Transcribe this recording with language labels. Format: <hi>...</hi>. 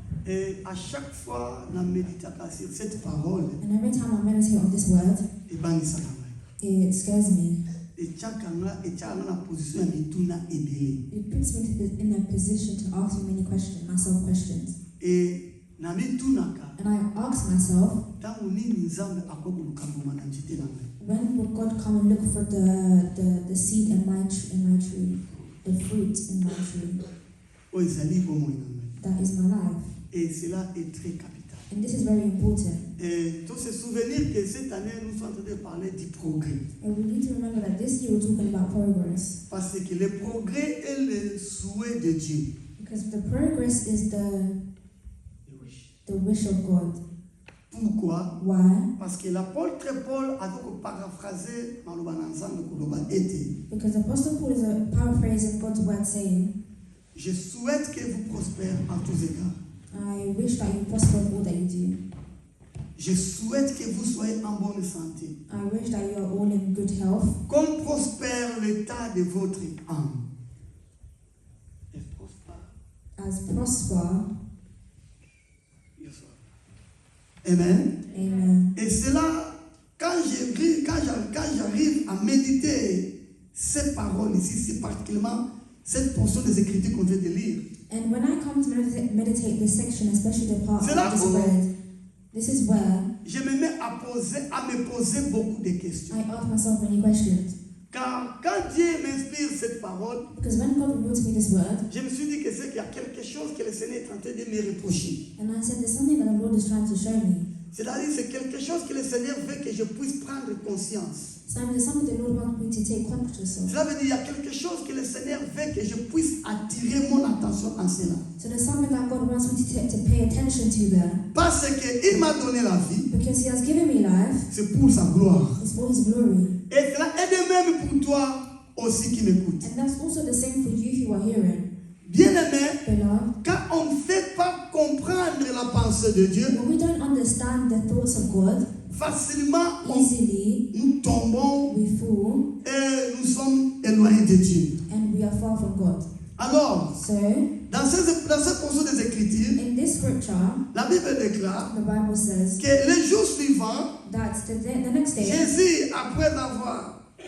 <fr>Et à chaque fois, na méditation sur cette parole,</fr> <en>and every time I meditate on this word,</en> <ln>ebangisaka ngai.</ln> <en>it scares me.</en> <ln>Etiaka na position ya mituna ebele.</ln> <en>It puts me in a position to ask me many questions, myself questions.</en> <ln>Et na mitunaka,</ln> <en>And I ask myself,</en> <ln>ntango nini Nzambe akokoluka mbuma na nzete na ngai?</ln> <en>when will God come and look for the seed in my tree, the fruit in my tree?</en> <ln>Oyo ezali bomoi na ngai.</ln> <en>That is my life.</en> <fr>Et cela est très capital.</fr> <en>And this is very important.</en> <fr>Et tous se souvenir que cette année, nous sommes en train de parler du progrès.</fr> <en>And we need to remember that this year we're talking about progress.</en> <fr>Parce que le progrès est le souhait de Dieu.</fr> <en>Because the progress is the wish of God.</en> <fr>Pour Pourquoi?</fr> <en>Why?</en> <fr>Parce que l'apôtre Paul a donc paraphrasé dans le Bananzang de été.</fr> <en>Because Apostle Paul is paraphrasing God's word saying,</en> <fr>Je souhaite que vous prospérez en tous égards.</fr> <en>I wish that you prosper in all that you do.</en> <fr>Je souhaite que vous soyez en bonne santé.</fr> <en>I wish that you are all in good health,</en> <fr>Comme prospère l'état de votre âme. Et prospère.</fr> <en>as prosper. Yes, sir. Amen. Amen.</en> <fr>Et c'est là, quand j'arrive à méditer ces paroles ici, c'est particulièrement cette portion des Écritures qu'on vient de lire.</fr> <en>And when I come to meditate this section, especially the part</en> <fr>C'est</fr> <en>I</en> <fr>là</fr> <en>just</en> <fr>où-</fr> <en>read, this is where</en> <fr>Je me mets à me poser beaucoup de questions.</fr> <en>I ask myself many questions.</en> <fr>Car quand Dieu m'inspire cette parole,</fr> <en>Because when God revealed to me this word,</en> <fr>je me suis dit que c'est qu'il y a quelque chose que le Seigneur est en train de me reprocher.</fr> <en>and I said, there's something that the Lord is trying to show me.</en> <fr>C'est-à-dire, c'est quelque chose que le Seigneur veut que je puisse prendre conscience.</fr> <en>So there's something the Lord wants me to take conscious of.</en> <fr>Cela veut dire qu'il y a quelque chose que le Seigneur veut que je puisse attirer mon attention en cela.</fr> <en>So there's something that God wants me to pay attention to there.</en> <fr>Parce qu'il m'a donné la vie,</fr> <en>Because He has given me life,</en> <fr>c'est pour sa gloire.</fr> <en>it's for His glory.</en> <fr>Et cela est de même pour toi aussi qui m'écoute.</fr> <en>And that's also the same for you who are hearing.</en> <fr>Bien-aimé,</fr> <en>Beloved,</en> <fr>quand on ne fait pas comprendre la pensée de Dieu,</fr> <en>when we don't understand the thoughts of God,</en> <fr>facilement</fr> <en>easily</en> <fr>nous tombons</fr> <en>we fall</en> <fr>et nous sommes éloignés de Dieu.</fr> <en>and we are far from God.</en> <fr>Alors,</fr> <en>So,</en> <fr>dans cette portion des Écritures,</fr> <en>in this scripture,</en> <fr>la Bible déclare</fr> <en>the Bible says</en> <fr>que le jour suivant,</fr> <en>that the next day,</en> <fr>Jésus, après avoir</fr>